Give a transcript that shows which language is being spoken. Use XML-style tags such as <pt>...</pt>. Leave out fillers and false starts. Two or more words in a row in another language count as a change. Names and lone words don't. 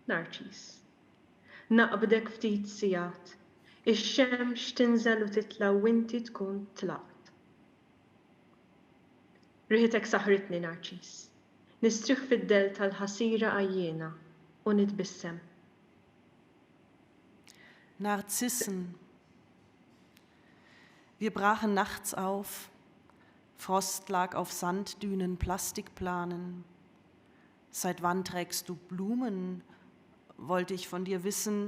<mt>Narċis. Naqbdek ftit sijat, Ix-xemx tinżel u titla u inti tkun tlaqt. Riħitek saħritni narċis. Nistrih fid-del tal-ħasira għajjena u nitbissem.</mt> <de>Narzissen. Wir brachen nachts auf. Frost lag auf Sanddünen, Plastikplanen. Seit wann trägst du Blumen? Wollte ich von dir wissen.</de>